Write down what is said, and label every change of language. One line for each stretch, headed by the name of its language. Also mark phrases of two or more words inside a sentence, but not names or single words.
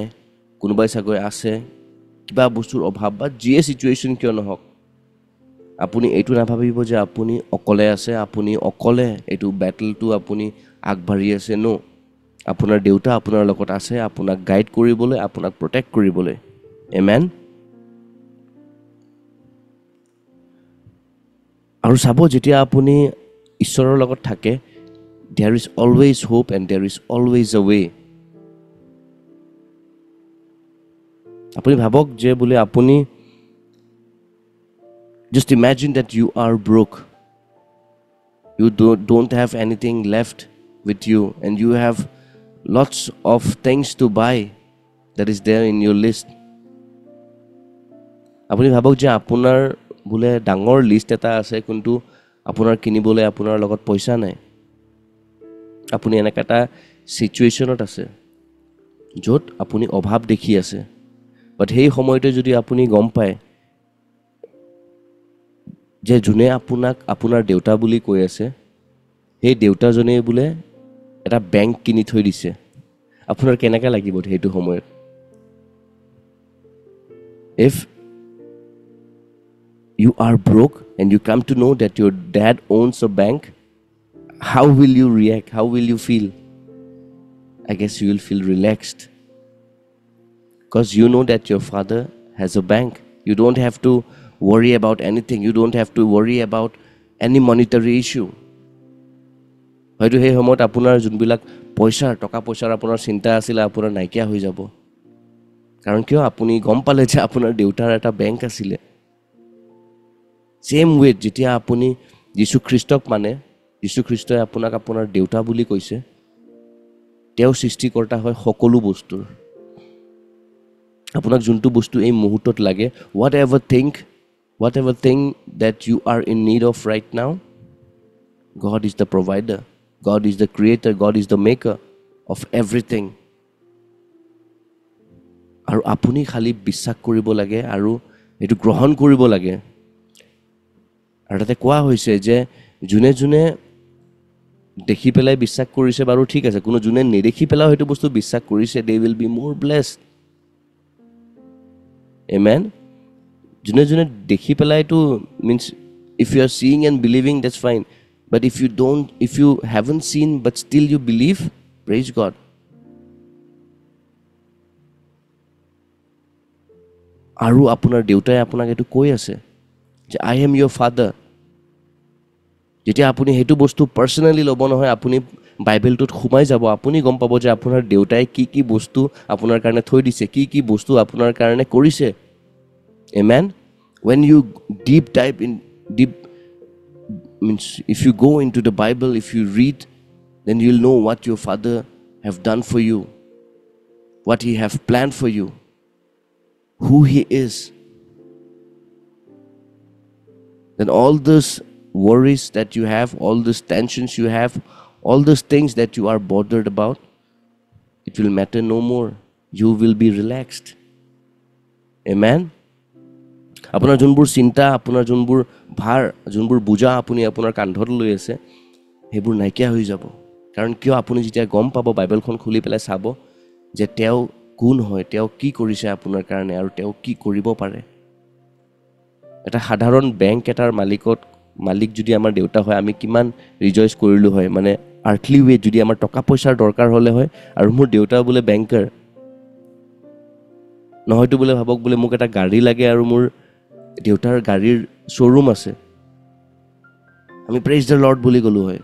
Assamese: কোনোবাই চাগে আছে কিবা বস্তুৰ অভাৱ বা যিয়ে চিটুৱেশ্যন কিয় নহওক, আপুনি এইটো নাভাবিব যে আপুনি অকলে আছে, আপুনি অকলে এইটো বেটেলটো আপুনি আগবাঢ়ি আছে. নো, আপোনাৰ দেউতা আপোনাৰ লগত আছে, আপোনাক গাইড কৰিবলৈ, আপোনাক প্ৰটেক্ট কৰিবলৈ. এমেন? আৰু চাব, যেতিয়া আপুনি ঈশ্বৰৰ লগত থাকে,
English: there is always hope and there is always a way.
Assamese: আপুনি ভাবক যে বোলে আপুনি
English: just imagine that you are broke. You don't have anything left with you and you have lots of things to buy that is there in your list.
Assamese: আপুনি ভাবক যে আপোনাৰ বোলে ডাঙৰ লিষ্ট এটা আছে কিন্তু আপোনাৰ কিনিবলৈ আপোনাৰ লগত পইচা নাই. আপুনি এনেকা এটা সিচুৱেশ্যনত আছে য'ত আপুনি অভাৱ দেখি আছে. বাট সেই সময়তে যদি আপুনি গম পায় যে যোনে আপোনাক আপোনাৰ দেউতা বুলি কৈ আছে, সেই দেউতাজনে বোলে এটা বেংক কিনি থৈ দিছে, আপোনাৰ কেনেকৈ লাগিব সেইটো সময়ত?
English: If you are broke and you come to know that your dad owns a bank, how will you react? How will you feel? I guess you will feel relaxed. Because you know that your father has a bank. You don't have to worry about anything. You don't have to worry about any monetary issue.
Assamese: হয়তো সেই সময়ত আপোনাৰ যোনবিলাক টকা পইচাৰ আপোনাৰ চিন্তা আছিলে আপোনাৰ নাইকিয়া হৈ যাব. কাৰণ কিয়? আপুনি গম পালে যে আপোনাৰ দেউতাৰ এটা বেংক আছিলে.
English: same way
Assamese: যেতিয়া আপুনি যীশুখ্ৰীষ্টক মানে, যীশুখ্ৰীষ্টই আপোনাক আপোনাৰ দেউতা বুলি কৈছে, তেওঁ সৃষ্টিকৰ্তা হয় সকলো বস্তুৰ. আপোনাক যোনটো বস্তু এই মুহূৰ্তত লাগে,
English: whatever thing that you are in need of right now, God is the provider. God is the creator. God is the maker of everything.
Assamese: আৰু আপুনি খালি বিশ্বাস কৰিব লাগে আৰু এইটো গ্ৰহণ কৰিব লাগে. আৰু তাতে কোৱা হৈছে যে যোনে যোনে দেখি পেলাই বিশ্বাস কৰিছে বাৰু ঠিক আছে, কোনো যোনে নেদেখি পেলাই সেইটো বস্তু বিশ্বাস কৰিছে,
English: they will be more blessed. Amen?
Assamese: যোনে যোনে দেখি পেলাইতো
English: means if you are seeing and believing, that's fine. But if you haven't seen but still you believe, praise God.
Assamese: আৰু আপোনাৰ দেউতাই আপোনাক এইটো কৈ আছে যে
English: I am your father.
Assamese: যেতিয়া আপুনি সেইটো বস্তু পাৰ্চনেলি ল'ব নহয়, আপুনি বাইবেলটোত সোমাই যাব, আপুনি গম পাব যে আপোনাৰ দেউতাই কি কি বস্তু আপোনাৰ কাৰণে থৈ দিছে, কি কি বস্তু আপোনাৰ কাৰণে কৰিছে.
English: Amen? When you deep means if you go into the Bible, if you read, then you'll know what your father have done for you, what he have planned for you, who he is. Then all those worries that you have, all those tensions you have, all those things that you are bothered about, it will matter no more. You will be relaxed. Amen?
Assamese: আপোনাৰ যোনবোৰ চিন্তা, আপোনাৰ যোনবোৰ ভাৰ, যোনবোৰ বোজা আপুনি আপোনাৰ কান্ধত লৈ আছে, সেইবোৰ নাইকিয়া হৈ যাব। কাৰণ কিয়, আপুনি যেতিয়া গম পাব, বাইবেলখন খুলি পেলাই চাব যে তেওঁ কোন হয়, তেওঁ কি কৰিছে আপোনাৰ কাৰণে আৰু তেওঁ কি কৰিব পাৰে। এটা সাধাৰণ বেংক এটাৰ মালিক যদি আমাৰ দেউতা হয়, আমি কিমান ৰিজইচ কৰিলোঁ হয়, মানে
English: earthly way
Assamese: যদি আমাৰ টকা পইচাৰ দৰকাৰ হ'লে হয়, আৰু মোৰ দেউতা বোলে বেংকাৰ, নহয়তো বোলে ভাবক বোলে মোক এটা গাড়ী লাগে আৰু মোৰ দেউতাৰ গাড়ীৰ শ্ব'ৰুম আছে, আমি
English: praise the lord
Assamese: বুলি গ'লো হয়।